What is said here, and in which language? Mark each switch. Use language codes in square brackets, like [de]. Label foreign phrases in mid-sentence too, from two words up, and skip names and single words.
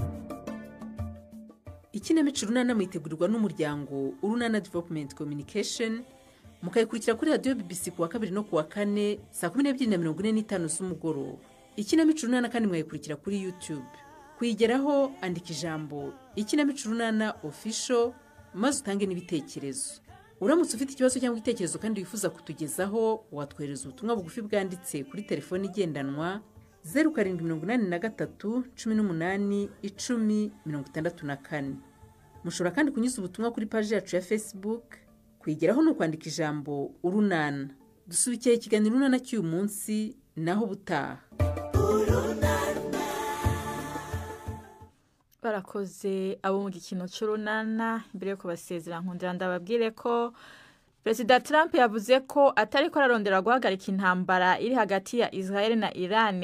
[rw] ikinamico runana mwitegurirwa n'umuryango Urunana Development Communication mukayikurikira kuri radiyo BBC kuwa 2 no kuwa 4 saa 12:45 z'umugoroba ikinamico runana kandi mwayikurikira kuri YouTube kuyigeraho andika ijambo ikinamico runana official maze utange n'ibitekerezo uramutse ufite ikibazo cyangwa igitekerezo kandi wifuza kutugezaho watwohereza ubutumwa bugufi bwanditse kuri telefone igendanwa 0783181064 mushobora kandi kunyuza ubutumwa kuri page yacu ya Facebook kwigeraho no kwandika ijambo urunana dusubikiye ikiganiro runana cy'uyu munsi naho butaha [rn] barakoze abo mu gikino cy'urunana mbere yo kubasezera nkundira ndababwire ko Perezida Trump yavuze ko atari ko ararondera guhagarika intambara iri hagati ya Israel na Iran